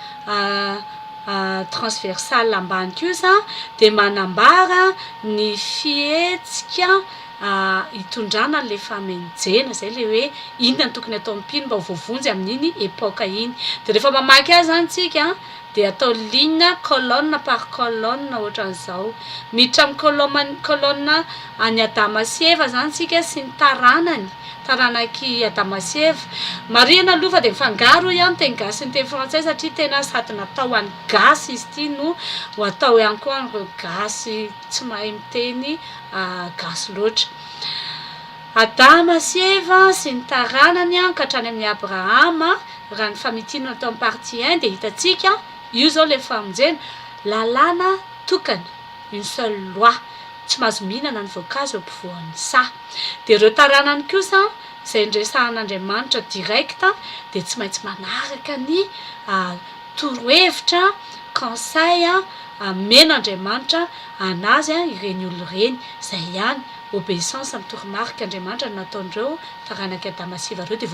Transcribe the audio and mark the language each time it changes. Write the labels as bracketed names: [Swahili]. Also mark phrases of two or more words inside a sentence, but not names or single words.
[Malagasy] transversale ambany kosa de manambara ny fihetsika hitondrana le famonjena zay le hoe inona ny tokony atao ampino mba ho voavonjy amin'iny epoka iny de rehefa mamaky azy zany tsika de atao [French] ligne colonne par colonne [Malagasy] ohatran'izao miditra amin'ny colonne any Adama sy Eva zany tsika sy ny taranaky Adama sy Eva marihana aloha fa de mifangaro ihany teny gasy ny teny frantsay satria tena sady natao any gasy izy ity no ho atao ihany koa an'ireo gasy tsy mahay miteny gasy loatra Adama sy Eva sy ny taranany ka hatrany amin'ny Abrahama raha ny famitinana atao amin'ny partie 1 de hitantsika io zao le famonjena lalàna tokana [French] une seule loi [Malagasy] tsy mahazo mihinana ny voankazo eo ampovoan'ny sa de ireo taranany kosa zay ndresahan'Andriamanitra direct de tsy maintsy manaraka ny torohevitra conseil men'Andriamanitra anazy ireny olo reny zay ihany obéissance amin'ny toromarika Andriamanitra nataondreo taranaky Adama sy Eva reo de